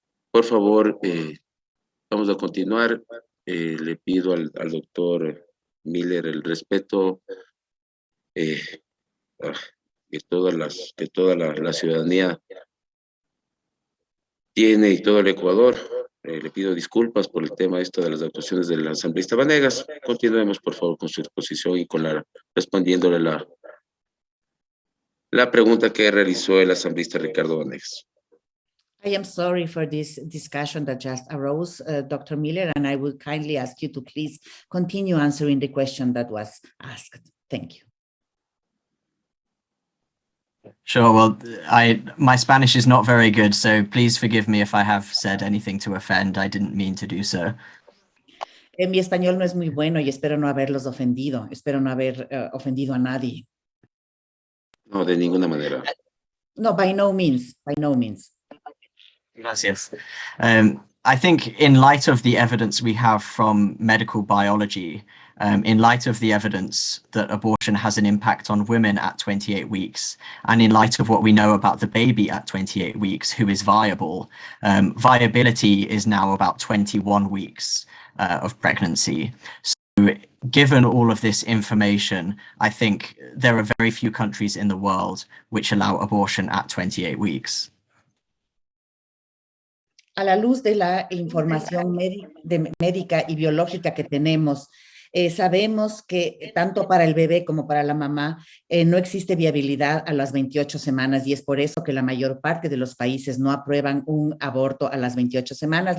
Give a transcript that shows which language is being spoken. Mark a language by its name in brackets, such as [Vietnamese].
[Spanish] Por favor, vamos a continuar. Le pido al doctor Miller el respeto que toda la ciudadanía tiene y todo el Ecuador. Le pido disculpas por el tema esto de las actuaciones del asambleísta Vanegas. Continuemos, por favor, con su exposición y respondiéndole la pregunta que realizó el asambleísta Ricardo Vanegas. [English] I am sorry for this discussion that just arose, Dr. Miller, and I would kindly ask you to please continue answering the question that was asked. Thank you. Sure. Well, my Spanish is not very good, so please forgive me if I have said anything to offend. I didn't mean to do so. [Spanish] Mi español no es muy bueno y espero no haberlos ofendido. Espero no haber ofendido a nadie. No, de ninguna manera. [English] No, by no means, by no means. [Spanish] Gracias. [English] I think in light of the evidence we have from medical biology, in light of the evidence that abortion has an impact on women at 28 weeks, and in light of what we know about the baby at 28 weeks who is viable, viability is now about 21 weeks of pregnancy. So given all of this information, I think there are very few countries in the world which allow abortion at 28 weeks. [Spanish] A la luz de la información médica y biológica que tenemos, sabemos que tanto para el bebé como para la mamá no existe viabilidad a las 28 semanas y es por eso que la mayor parte de los países no aprueban un aborto a las 28 semanas.